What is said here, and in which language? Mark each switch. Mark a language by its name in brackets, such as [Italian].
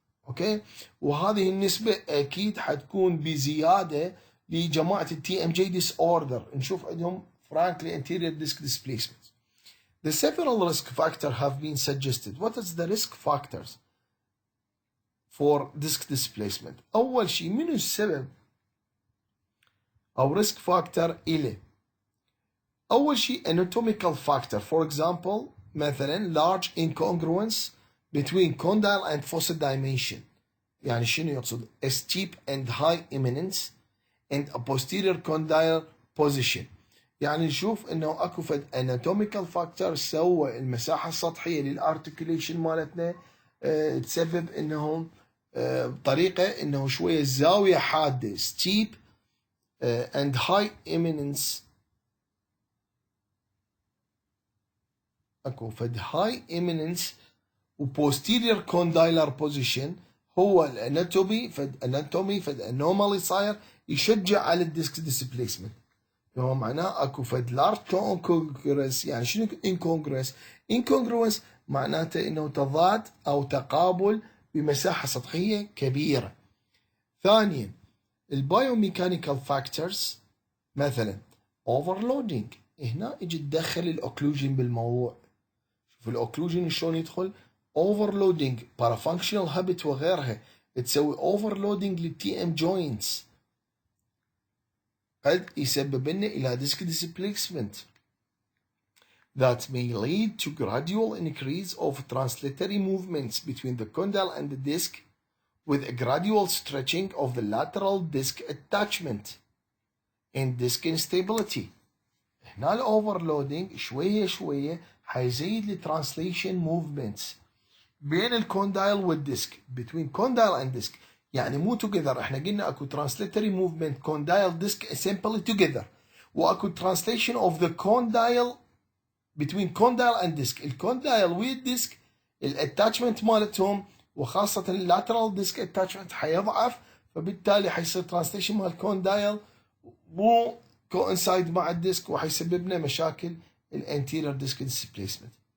[Arabic] اوكي، وهذه النسبة اكيد حتكون بزيادة لجماعة التي ام جي ديس اوردر، نشوف عندهم [English] frankly anterior disc displacement. The several risk factors have been suggested. What is the risk factors for disc displacement؟ [Arabic] أول شيء منو السبب أو [English] risk factor [Arabic] إله؟ أول شيء [English] anatomical factor. For example [Arabic] مثلا [English] large incongruence between condyle and fossa dimension. [Arabic] يعني شنو يقصد؟ [English] a steep and high eminence and a posterior condyle position. [Arabic] يعني نشوف انه اكو فد anatomical factor سوى المساحة السطحية للارتكوليشن مالتنا تسبب انه بطريقة انه شوية الزاوية حادة [English] steep and high eminence. [Arabic] اكو فد high eminence و [English] posterior condylar position [Arabic] هو الاناتومي فد anomaly صاير يشجع على الديسك displacement. هو معناه اكو فد [English] large incongruence. [Arabic] يعني شنو incongruence؟ incongruence معناته انه تضاد او تقابل بمساحة سطحية كبيرة. ثانيا البايوميكانيكال فاكتورز مثلا overloading. هنا يجي تدخل الاوكلوجين بالموضوع. شوف الاوكلوجين شلون يدخل [English] overloading parafunctional habit وغيرها تسوي overloading [Arabic] للتي ام جوينتس قد يسبب لنا الى [English] disc displacement that may lead to gradual increase of translatory movements between the condyle and the disc with a gradual stretching of the lateral disc attachment and disc instability. [Arabic] هنا الاوفرلودينج شويه شويه حيزيد الترانسليشن movements بين الكوندايل والديسك [English] between condyle and disc. [Arabic] يعني مو [English] together، [Arabic] احنا قلنا اكو [English] translatory movement condyle disc assembly together، واكو translation of the condyle between condyle and disc. [Arabic] الكوندايل والديسك الاتاتشمنت مالتهم وخاصة اللاترال ديسك اتاتشمنت حيضعف، فبالتالي حيصير ترانسليشن مال الكوندايل مو كوانسايد مع الديسك وحيسبب لنا مشاكل الانتيريور ديسك ديسبليسمنت.